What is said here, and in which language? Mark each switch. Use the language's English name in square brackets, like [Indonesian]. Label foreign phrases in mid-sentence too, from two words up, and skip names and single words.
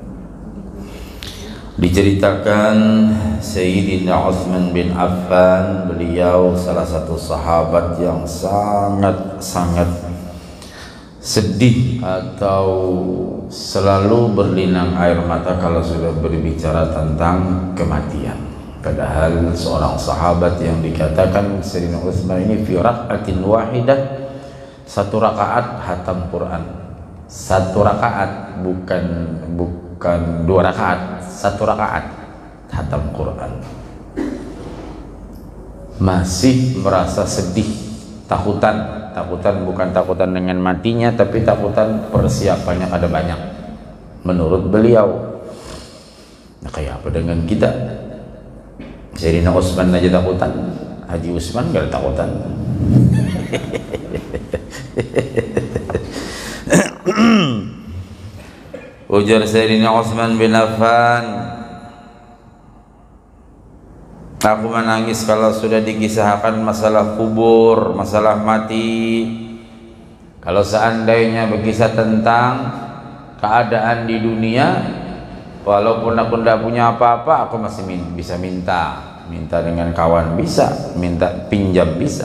[Indonesian] Diceritakan Sayyidina Utsman bin Affan, beliau salah satu sahabat yang sangat sedih atau selalu berlinang air mata kalau sudah berbicara tentang kematian. Padahal seorang sahabat yang dikatakan Sayyidina Utsman ini [Arabic] في ركعة واحدة, [Indonesian] satu rakaat hatam Quran. Satu rakaat, bukan dua rakaat, satu rakaat hatam Quran. [Banjar] Masih merasa sedih, takutan bukan takutan dengan matinya, tapi takutan persiapannya ada banyak menurut beliau. Nah, kayak apa dengan kita? Sayyidina Utsman aja takutan, Haji Utsman gak takutan. [Indonesian] Ujar Sayyidina Utsman bin Affan, aku menangis kalau sudah dikisahkan masalah kubur, masalah mati. Kalau seandainya berkisah tentang keadaan di dunia, walaupun aku tidak punya apa-apa, aku masih bisa minta dengan kawan, bisa minta pinjam, bisa.